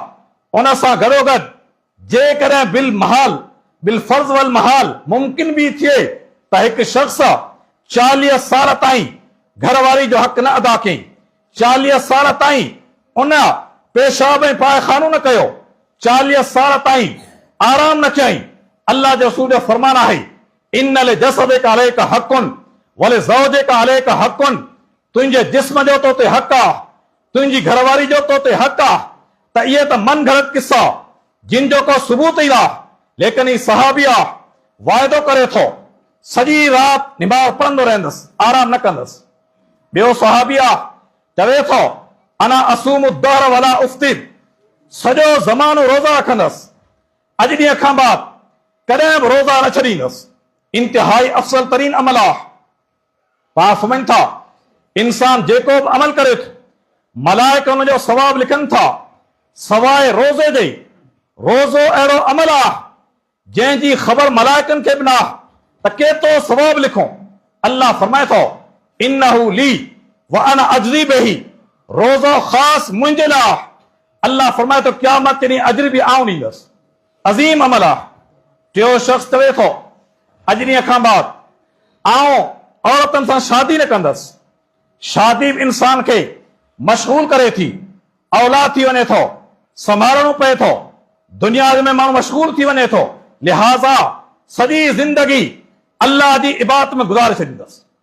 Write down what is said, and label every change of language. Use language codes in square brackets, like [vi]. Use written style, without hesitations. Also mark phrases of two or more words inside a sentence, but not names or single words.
[sd] उन सां गॾोगॾु जेकॾहिं [ar] بالمحال، بالفرض والمحال [sd] मुमकिन बि थिए त हिकु शख़्स 40 साल ताईं घरवारी जो हक़ न अदा कयईं, 40 साल ताईं उन पेशाब ऐं पायखानो न कयो, 40 साल ताईं आराम न कयईं, अल्लाह जो रसूल जो फरमान आहे [ar] إن لجسدك عليك حقا ولزوجك عليك حقا [sd] व लिज़ौजिका अलैका हक़्क़ुन, तुंहिंजे जिस्म जो तो ते हक़ आहे, तुंहिंजी घरवारी जो तो ते हक़ आहे। त इहे त मन घड़त किस्सा जिन जो को सबूत ई आहे, लेकिन ही सहाबी आहे, वाइदो करे थो सॼी राति निमाज़ पढ़ंदो रहंदुसि, आराम न कंदुसि। ॿियो सहाबी आहे, चवे थो [ar] أنا أصوم الدهر ولا أفطر, [sd] सॼो ज़मानो रोज़ा रखंदुसि, अॼु ॾींहं खां बाद कॾहिं बि रोज़ा न छॾींदुसि। इंतिहाई अफ़सल तरीन अमल आहे। पाण फरमाइनि था इंसान जेको बि अमल करे थो, मलाइका उन जो सवाब लिखनि था सवाइ रोज़े जे। रोज़ो अहिड़ो अमल आहे जंहिंजी ख़बर मलाइकनि खे बि न आहे त केतिरो सवाब लिखो। अल्लाह फरमाए थो [ar] إنه لي وأنا أجزي به, [sd] रोज़ो ख़ासि मुंहिंजे लाइ। अल्लाह फरमाए थो क़यामत जे ॾींहुं अजर बि आउं ॾींदुसि। अज़ीम अमल आहे। टियों शख़्स चवे थो अॼु ॾींहं खां बाद आउं औरतुनि सां शादी न कंदुसि। शादी बि इंसान खे मशगूल करे थी, औलाद थी वञे थो, संभालणो पए थो, दुनिया में माण्हू मशगूल थी वञे थो, लिहाज़ा सॼी ज़िंदगी अल्लाह जी इबादत में गुज़ारे छॾींदुसि।